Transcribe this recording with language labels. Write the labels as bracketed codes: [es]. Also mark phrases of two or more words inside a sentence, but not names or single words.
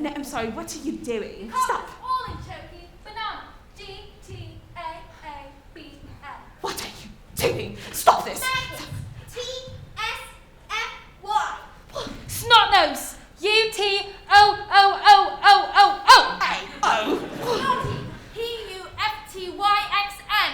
[en] sorry, what are you doing? Stop. All in choking. Banana. G-T-A-A-B-L. What are you doing? Stop this. T-S-F-Y. Snot-nose. U-T-O-O-O-O-O-O. Oh. Naughty. P-U-F-T-Y-X-N.